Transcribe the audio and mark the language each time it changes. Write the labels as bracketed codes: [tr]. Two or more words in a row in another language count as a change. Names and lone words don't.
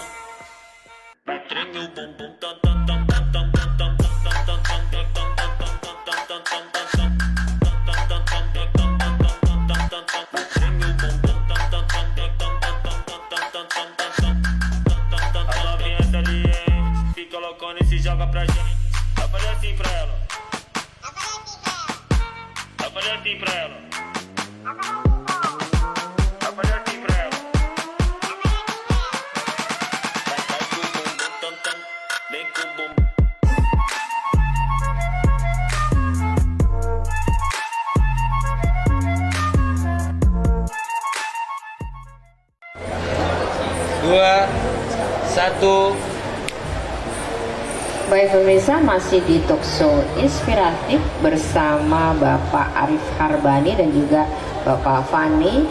[pt] Vai treme o bumbum tam tam tam tam tam tam tam tam tam tam tam tam tam tam tam fica loucona e se joga pra gente. Vai fazer assim pra ela. Vai fazer assim pra ela. Vai fazer assim pra ela. Vai com o bumbum tam tam, vem com o bumbum. [id] Dua, satu. Baik pemirsa, masih di Talkshow Inspiratif bersama Bapak Arif Harbani dan juga Bapak Fani.